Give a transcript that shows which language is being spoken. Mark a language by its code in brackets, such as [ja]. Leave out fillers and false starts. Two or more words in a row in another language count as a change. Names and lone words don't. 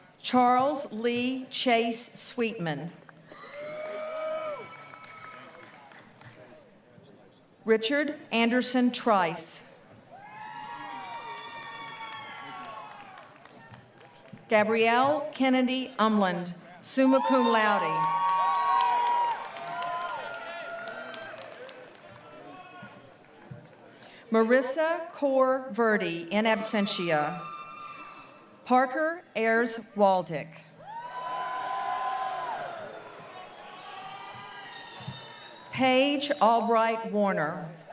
[en] Charles Lee Chase Sweetman. Richard Anderson Trice. Gabrielle Kennedy Umland, [la] summa cum laude. [en] Marissa Core Verdi, [la] in absentia. [en] Parker Ayers Waldick. Paige Albright Warner.